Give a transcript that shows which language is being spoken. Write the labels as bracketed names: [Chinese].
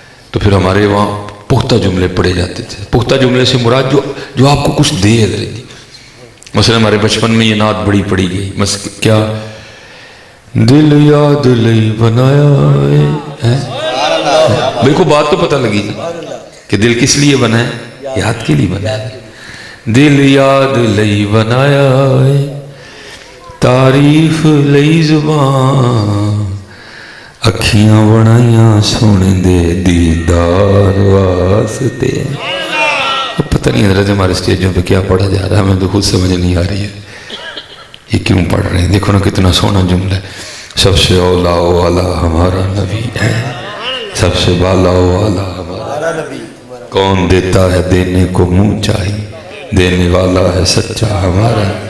[Urdu] تو پھر ہمارے وہاں پختہ جملے پڑھے جاتے تھے. پختہ جملے سے مراد جو آپ کو کچھ دے حضرت جی. مثلا ہمارے بچپن میں یہ نعت بڑی پڑھی گئی، کیا [Punjabi] دل یاد لئی بنایا ہے. [Urdu] بالکل بات تو پتہ لگی کہ دل کس لیے بنا ہے، یاد کے لیے بنا ہے. [Punjabi] دل یاد لئی بنایا ہے، تعریف لئی زبان، اکھیاں بنائیاں سونے دے دیدار واسطے. [Urdu] پتہ نہیں حضرت ہمارے اسٹیجوں پہ کیا پڑھا جا رہا ہے، ہمیں تو خود سمجھ نہیں آ رہی ہے یہ کیوں پڑھ رہے ہیں. دیکھو نا کتنا سونا جملہ ہے. سب سے اولا والا ہمارا نبی ہے، سب سے بالا والا ہمارا نبی. کون دیتا ہے دینے کو منہ چاہیے، دینے والا ہے سچا ہمارا.